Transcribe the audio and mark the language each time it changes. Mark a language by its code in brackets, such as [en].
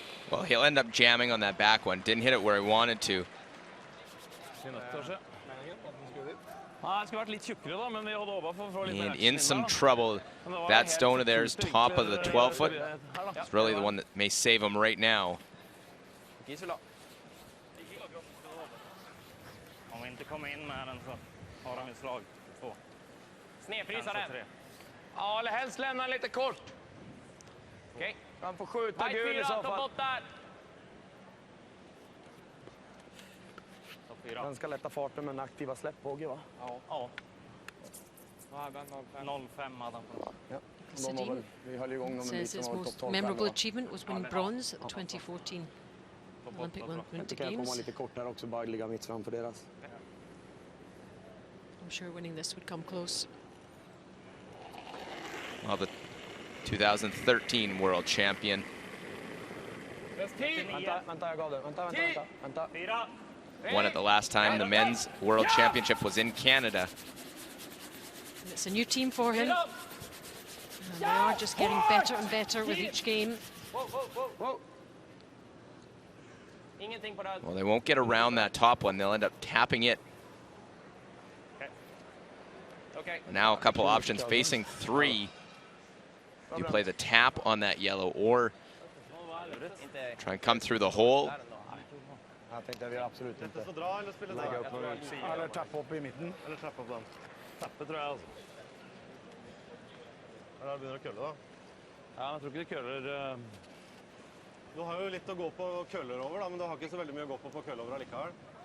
[en] Well, he'll end up jamming on that back one. Didn't hit it where he wanted to. And in some trouble. That stone of theirs, top of the 12-foot, is really the one that may save him right now. [sv] Om vi inte kommer in med den så har de ett slag. Två. Snedfrysa den. Ja, eller helst lämna lite kort. Okej. Han får skjuta gul i så fall. Den ska lätta farten med en aktiva släppbåge va? Ja. 0,5 hade han på. Ja. [en] Sedin says his most memorable achievement was winning bronze at the 2014 Olympic Winter Games. [sv] Lite kortare också, bara ligga mitt framför deras. [en] I'm sure winning this would come close. Well, the 2013 world champion. [sv] Vänta, jag gav det. Vänta. [en] Won it the last time the men's world championship was in Canada. And it's a new team for him. And they are just getting better and better with each game. Well, they won't get around that top one. They'll end up tapping it. Now a couple options facing 3. You play the tap on that yellow or try and come through the hole. [no] Jeg tenkte jeg vil absolutt ikke. Få dra eller spille legge opp noen utsider. Eller tappe opp I midten. Eller tappe opp den. Tappe tror jeg altså. Da begynner å kølle da. Ja, men jeg tror ikke det køller. Du har jo litt å gå på køller over da, men du har ikke så veldig mye å gå på køller over allikevel.